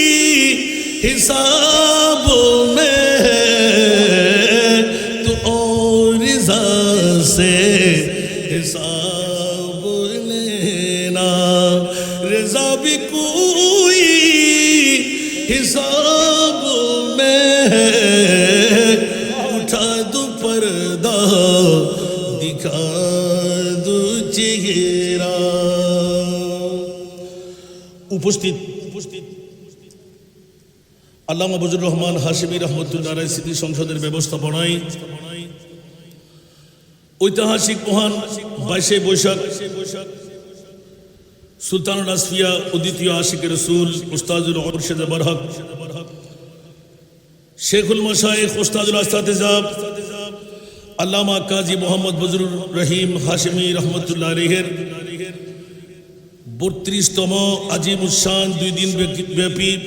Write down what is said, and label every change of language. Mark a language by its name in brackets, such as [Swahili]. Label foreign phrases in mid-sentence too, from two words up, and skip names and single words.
[Urdu] حساب میں تو اور رضا سے حساب لینا رضا بھی کوئی حساب میں اٹھا دو پردہ دکھا دو چہرہ [Bangla] উপস্থিত আল্লামা বজলুর রহমান হাশিমি [Arabic] رحمة الله عليه [Bangla] স্মৃতি সংসদের ব্যবস্থাপনায় ঐতিহাসিক মহান 22শে বৈশাখ সুলতানুল আসফিয়া অদ্বিতীয় আশিক রসুল উস্তাদুল মুর্শিদ বরহক শেখুল মাশায়েখ উস্তাদুল আসতাতিজাব আল্লামা কাজী মোহাম্মদ বজরুর রহিম হাশিমি রহমতুল্লাহ আলাইহির 32তম আজিমুস-শান 2 দিন ব্যাপী